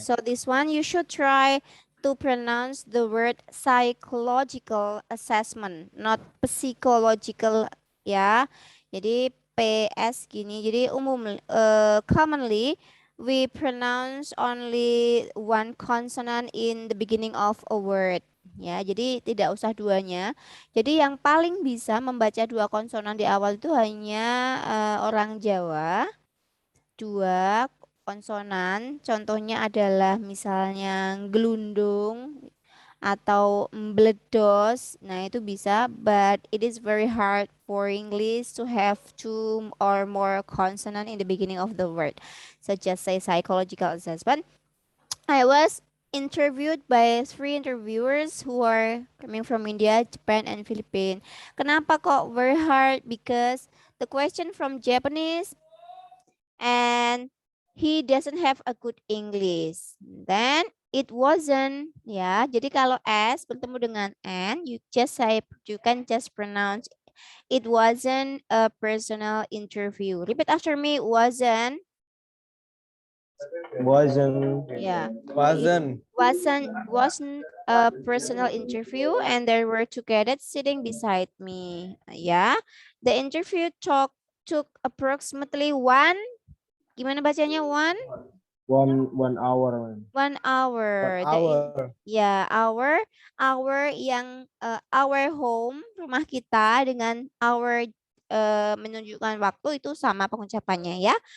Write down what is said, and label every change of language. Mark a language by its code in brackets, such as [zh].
[en] So this one, you should try to pronounce the word psychological assessment, not psychological ya. [id] Jadi PS gini. Jadi [en] commonly we pronounce only one consonant in the beginning of a word. [id] Ya, jadi tidak usah duanya. Jadi yang paling bisa membaca 2 konsonan di awal itu hanya orang Jawa. 2 konsonan, contohnya adalah misalnya gelundung atau mbledos. Nah, itu bisa, [en] but it is very hard for English to have 2 or more consonant in the beginning of the word. So just say psychological assessment. I was interviewed by 3 interviewers who are coming from India, Japan, and Philippines. [id] Kenapa kok [en] very hard? Because the question from Japanese and he doesn't have a good English. Then it wasn't ya. [id] Jadi kalau S bertemu dengan N, [en] you can just pronounce it wasn't a personal interview. Repeat after me, wasn't Wasn't. Yeah. Wasn't. Wasn't a personal interview, and there were two cadets sitting beside me. Yeah. The interview took approximately [id] gimana bacanya? [en] 1 hour, man. 1 hour. 1 hour. [id] Ya, our yang [en] our home, [id] rumah kita dengan our menunjukkan waktu itu sama pengucapannya ya.